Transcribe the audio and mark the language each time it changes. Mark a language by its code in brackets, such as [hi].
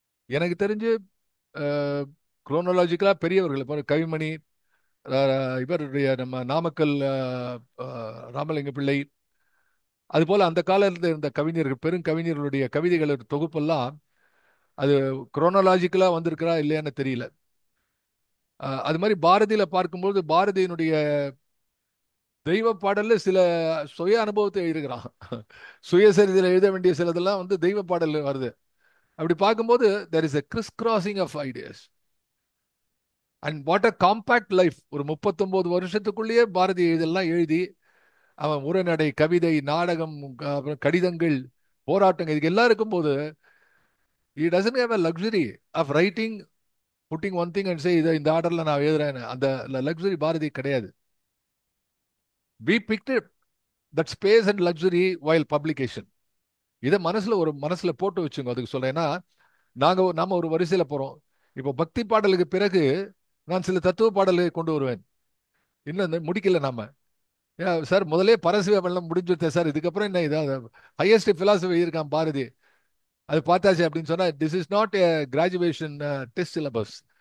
[ta] எனக்கு தெரிஞ்சு குரோனலாஜிக்கலா பெரியவர்கள் இப்போ கவிமணி, இவருடைய நம்ம நாமக்கல் ராமலிங்க பிள்ளை, அதுபோல அந்த காலத்தில் இருந்த கவிஞர்கள், பெருங்கவிஞர்களுடைய கவிதைகள் தொகுப்பெல்லாம் அது குரோனலாஜிக்கலா வந்திருக்கிறா இல்லையான்னு தெரியல. அது மாதிரி பாரதியில பார்க்கும்போது பாரதியினுடைய தெய்வ பாடல்ல சில சுய அனுபவத்தை எழுதுகிறான். சுயசரிதையில் எழுத வேண்டிய சிலதெல்லாம் வந்து தெய்வ பாடல் வருது. அப்படி பார்க்கும்போது [en] there is a criss crossing of ideas and what a compact life. [ta] ஒரு 39 வருஷத்துக்குள்ளேயே பாரதி இதெல்லாம் எழுதி அவன் உரைநடை, கவிதை, நாடகம், அப்புறம் கடிதங்கள், போராட்டங்கள், இதுக்கு எல்லாம் இருக்கும்போது [en] he doesn't have a luxury of writing, putting one thing and say [ta] இதை இந்த ஆர்டர்ல நான் எழுதுறேன், அந்த லக்ஸுரி பாரதி கிடையாது. [en] we picked that space and luxury while publication. [ta] இதை மனசுல போட்டு வச்சுங்க. அதுக்கு சொல்றேன்னா, நாம ஒரு வரிசையில போறோம். இப்போ பக்தி பாடலுக்கு பிறகு நான் சில தத்துவ பாடல்களை கொண்டு வருவேன். இன்னும் முடிக்கல நாம. சார் முதலே பரசிவ வெள்ளம் முடிஞ்சுட்டே சார், இதுக்கப்புறம் என்ன இதாவது ஹையஸ்ட் பிலாசபி இருக்கான் பாரதி, அது பார்த்தாச்சு அப்படின்னு சொன்னா [en] This is not a graduation test syllabus.